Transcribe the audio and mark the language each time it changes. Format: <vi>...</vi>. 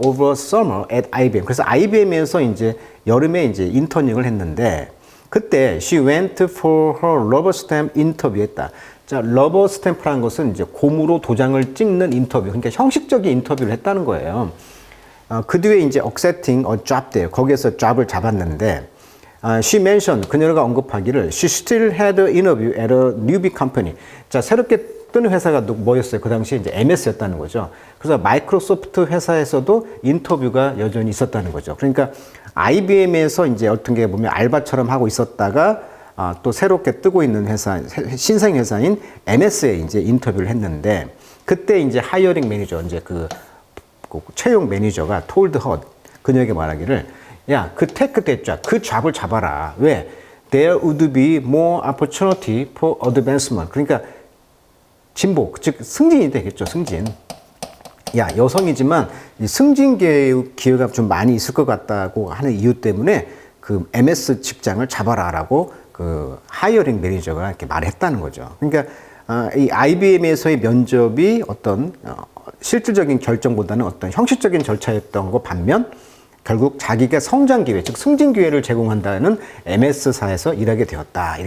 <en>over summer at IBM.</en> <ko>그래서 IBM에서 이제 여름에 이제 인터닝을 했는데 그때</ko> <en>she went for her rubber stamp interview</en> <ko>했다. 자, 러버 스탬프라는 것은 이제 고무로 도장을 찍는 인터뷰. 그러니까 형식적인 인터뷰를 했다는 거예요. 그 뒤에 이제</ko> <en>accepting a job</en> <ko>돼요. 거기에서 잡을 잡았는데,</ko> <en>she mentioned,</en> <ko>그녀가 언급하기를,</ko> <en>she still had an interview at a newbie company.</en> <ko>자, 새롭게 뜨는 회사가 뭐였어요? 그 당시에 이제 MS였다는 거죠. 그래서 마이크로소프트 회사에서도 인터뷰가 여전히 있었다는 거죠. 그러니까 IBM에서 이제 어떤 게 보면 알바처럼 하고 있었다가 또 새롭게 뜨고 있는 회사, 신생 회사인 MS에 이제 인터뷰를 했는데 그때 이제 하이어링 매니저, 이제 그 채용 매니저가 톨드 헛 그녀에게 말하기를 야, 그 테크 대자, 그 잡을 잡아라. 왜?</ko> <en>There would be more opportunity for advancement.</en> <ko>그러니까 진보, 즉 승진이 되겠죠, 승진. 야, 여성이지만 이 승진 기회가 좀 많이 있을 것 같다고 하는 이유 때문에 그 MS 직장을 잡아라라고 그 하이어링 매니저가 이렇게 말했다는 거죠. 그러니까 이 IBM에서의 면접이 어떤 실질적인 결정보다는 어떤 형식적인 절차였던 것 반면 결국 자기가 성장 기회, 즉 승진 기회를 제공한다는 MS사에서 일하게 되었다.</ko>